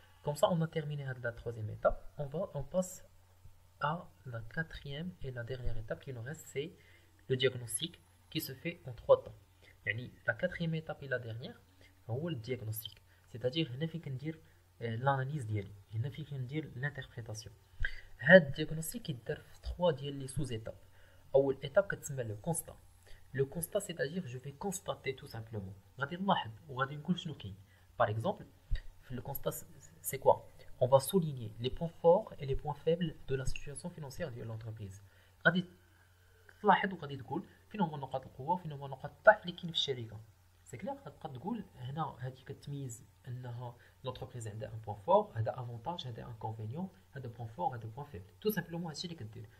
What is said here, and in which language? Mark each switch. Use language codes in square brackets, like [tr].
[fr] Comme ça, on a terminé la troisième étape. On passe à la quatrième et la dernière étape qui nous reste, c'est le diagnostic qui se fait en 3 temps. La quatrième étape et la dernière, c'est le diagnostic. C'est-à-dire, l'analyse ديالي, l'interprétation. [ar] هذا الديagnostic يدار في 3 ديال لي [fr] sous étapes. أول étape [ar] كتسمى [fr] le constat. Le constat, c'est-à-dire je vais constater tout simplement. [ar] غادي نلاحظ وغادي نقول شنو كاين. [fr] Par exemple, le constat c'est quoi? On va souligner les points forts et les points faibles de la situation financière de l'entreprise. [ar] غادي تلاحظ وغادي تقول فين هما نقاط القوة وفين هما نقاط الضعف اللي كاين في الشركة. [fr] سي كلير؟ [ar] غتبقى تقول هنا هذه كتميز انها l'entreprise عندها [fr] un point fort, [ar] هذا avantage, هذا inconvénient, هذا point fort, هذا [fr] point faible. Tout simplement [ar] هادشي اللي كدير.